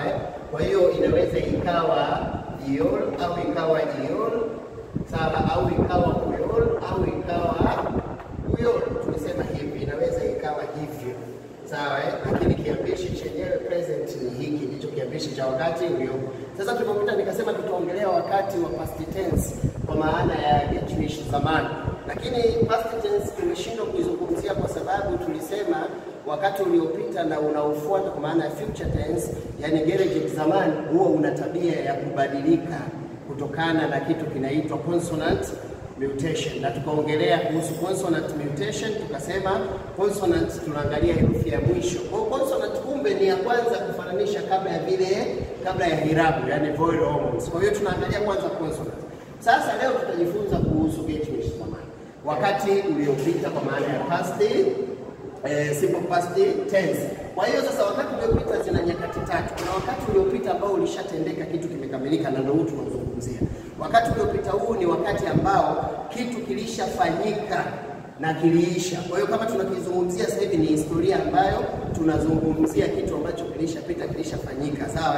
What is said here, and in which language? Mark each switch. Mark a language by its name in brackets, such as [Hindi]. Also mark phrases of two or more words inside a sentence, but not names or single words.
[Swahili] Kwa hiyo inaweza ikawa iol au ikawa iol, sawa, au ikawa uyol au ikawa uyol. Tulisema hivi inaweza ikawa hivyo, sawa, lakini kiambishi chenyewe present ni hiki, ndicho kiambishi cha wakati uliopo. Sasa tulipopita nikasema tutaongelea wakati wa [English] past tense [Swahili] kwa maana ya [Turkish] geçmiş zaman, [Swahili] lakini [English] past tense [Swahili] tumeshindwa kuizungumzia kwa sababu tulisema wakati uliopita na unaofuata kwa maana ya [English] future tense, [Swahili] yani [Turkish] gelecek zaman, [Swahili] huo una tabia ya kubadilika kutokana na kitu kinaitwa [English] consonant mutation, [Swahili] na tukaongelea kuhusu [English] consonant mutation. [Swahili] Tukasema consonant tunaangalia herufi ya mwisho. Kwa consonant kumbe ni ya kwanza kufananisha kabla ya irabu, yani [English] vowel hormones. [Swahili] Kwa hiyo tunaangalia kwanza consonant. Sasa leo tutajifunza kuhusu [Turkish] geçmiş zaman, [Swahili] wakati uliopita kwa maana ya [English] past simple past tense. [Swahili] Kwa hiyo sasa wakati uliopita zina nyakati tatu. Kuna wakati uliopita ambao ulishatendeka, kitu kimekamilika, na ndio huu tunazungumzia. Wakati uliopita huu ni wakati ambao kitu kilishafanyika na kiliisha. Kwa hiyo kama tunakizungumzia sasa hivi ni historia ambayo tunazungumzia kitu ambacho kilishapita, kilishafanyika, sawa.